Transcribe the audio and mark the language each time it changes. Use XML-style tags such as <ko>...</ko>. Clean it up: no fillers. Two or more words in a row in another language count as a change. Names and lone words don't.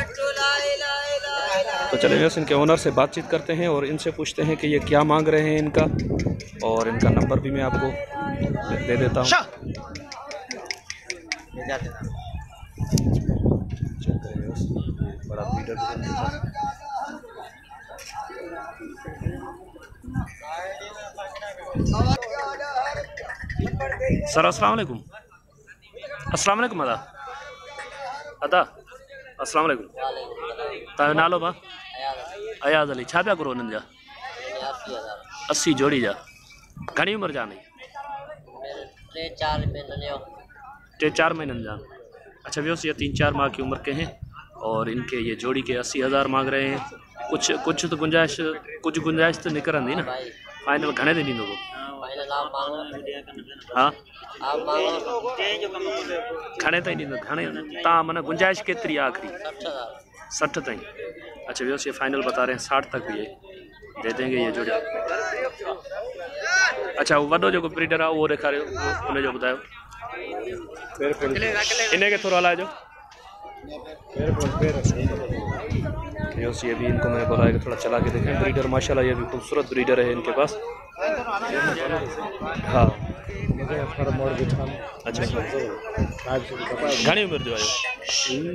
<ur>تو چلیے ویوئرز، انکے اونر سے باتچیت کرتے ہیں اور انسے پوچھتے ہیں کہ یہ کیا مانگ رہے ہیں انکا، اور انکا نمبر بھی میں آپکو دے دیتا ہوں. बड़ा</ur> <en>breeder sir,</en> <ar>السلام علیکم. السلام علیکم</ar> <sd>अदा अदा</sd> <ar>السلام علیکم.</ar> <sd>तव्हांजो नालो भाउ? अयाज़ अली। छा पिया करो उन्हनि जा? 80 जोड़ी जा। घणी उम्र जा नहीं? 3-4 महीननि जा।</sd> <ur>اچھا ویوئرز، یہ 3-4 ماہ کی عمر کے ہیں اور انکے یہ جوڑی کے 80,000 مانگ رہے ہیں.</ur> <sd>कुछ तो गुंजाइश तो निकरंदी ना? फाइनल घणे ते ॾींदो? हाँ घणे ताईं ॾींदो? घणे तव्हां माना गुंजाइश केतिरी आहे आखिरी? 60 ताईं।</sd> <ur>اچھا ویوئرز، یہ فائنل بتا رہے ہیں 60 تک بھی ہے دے دینگے یہ جوڑی.</ur> <sd>अच्छा वो वॾो जेको ब्रीडर आहे उहो ॾेखारियो, उनजो ॿुधायो। इन खे थोरो हलाइजो।</sd> <ur>یہ بھی انکو میں نے بولا ہے کہ تھوڑا چلا کے دیکھیں. بریڈر ماشاءاللہ یہ بھی خوبصورت بریڈر ہے انکے پاس.</ur> <sd>हाँ अच्छा, घणी उम्र जो है?</sd>